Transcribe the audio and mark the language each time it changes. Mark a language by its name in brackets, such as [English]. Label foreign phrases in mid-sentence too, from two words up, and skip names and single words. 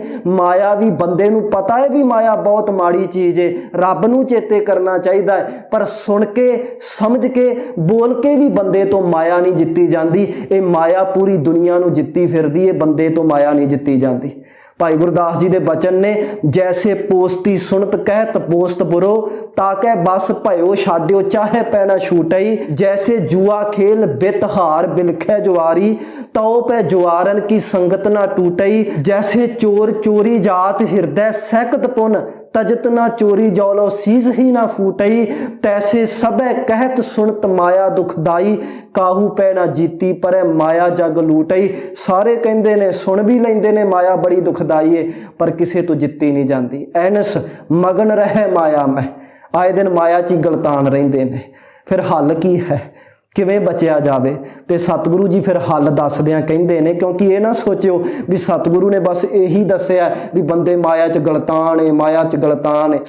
[Punjabi] ਮਾਇਆ ਵੀ ਬੰਦੇ ਨੂੰ ਪਤਾ ਹੈ ਵੀ ਮਾਇਆ ਬਹੁਤ ਮਾੜੀ ਚੀਜ਼ ਹੈ, ਰੱਬ ਨੂੰ ਚੇਤੇ ਕਰਨਾ ਚਾਹੀਦਾ ਹੈ, ਪਰ ਸੁਣ ਕੇ ਸਮਝ ਕੇ ਬੋਲ ਕੇ ਵੀ ਬੰਦੇ ਤੋਂ ਮਾਇਆ ਨਹੀਂ ਜਿੱਤੀ ਜਾਂਦੀ। ਇਹ ਮਾਇਆ ਪੂਰੀ ਦੁਨੀਆ ਨੂੰ ਜਿੱਤੀ ਫਿਰਦੀ ਹੈ, ਬੰਦੇ ਤੋਂ ਮਾਇਆ ਨਹੀਂ ਜਿੱਤੀ ਜਾਂਦੀ। ਭਾਈ ਗੁਰਦਾਸ ਜੀ ਦੇ ਬਚਨ ਨੇ, ਜੈਸੇ ਪੋਸਤੀ ਸੁਣਤ ਕਹਿਤ ਪੋਸਤ ਬੁਰੋ, ਤਾਕੇ ਬਸ ਭਇਓ ਛਾਡਿਓ ਚਾਹੇ ਪੈਣਾ ਛੂਟਈ। ਜੈਸੇ ਜੁਆ ਖੇਲ ਬਿਤ ਹਾਰ ਬਿਲਖੇ ਜੁਆਰੀ, ਤਉ ਪੈ ਜੁਆਰਨ ਕੀ ਸੰਗਤ ਨਾ ਟੂਟਈ। ਜੈਸੇ ਚੋਰ ਚੋਰੀ ਜਾਤ ਹਿਰਦੈ ਸਹਕਤ ਪੁਨ, ਤਜਤ ਨਾ ਚੋਰੀ ਜੌਲੋ ਸੀਸ ਹੀ ਨਾ ਫੂਟਈ। ਤੈਸੇ ਸਬੇ ਕਹਤ ਸੁਨਤ ਮਾਇਆ ਦੁਖਦਾਈ, ਕਾਹੂ ਪੈ ਨਾ ਜੀਤੀ ਪਰੇ ਮਾਇਆ ਜਗ ਲੂਟਈ। ਸਾਰੇ ਕਹਿੰਦੇ ਨੇ ਸੁਣ ਭੀ ਲੈਂਦੇ ਨੇ ਮਾਇਆ ਬੜੀ ਦੁਖਦਾਈ ਹੈ, ਪਰ ਕਿਸੇ ਤੋ ਜਿੱਤੀ ਨਹੀਂ ਜਾਤੀ। ਐਨਸ ਮਗਨ ਰਹੇ ਮਾਇਆ ਮੇਂ, ਆਏ ਦਿਨ ਮਾਇਆ ਚ ਗਲਤਾਨ ਰਹਿੰਦੇ ਨੇ। ਫਿਰ ਹੱਲ ਕੀ ਹੈ, ਕਿਵੇਂ ਬਚਿਆ ਜਾਵੇ? ਤੇ ਸਤਿਗੁਰੂ ਜੀ ਫਿਰ ਹੱਲ ਦੱਸਦਿਆਂ ਕਹਿੰਦੇ ਨੇ, ਕਿਉਂਕਿ ਯੇ ਨਾ ਸੋਚਿਓ ਭੀ ਸਤਿਗੁਰੂ ਨੇ ਬਸ ਯਹੀ ਦੱਸਿਆ ਭੀ ਬੰਦੇ ਮਾਇਆ ਚ ਗਲਤਾਨ ਹੈ, ਮਾਇਆ ਚ ਗਲਤਾਨ ਹੈ।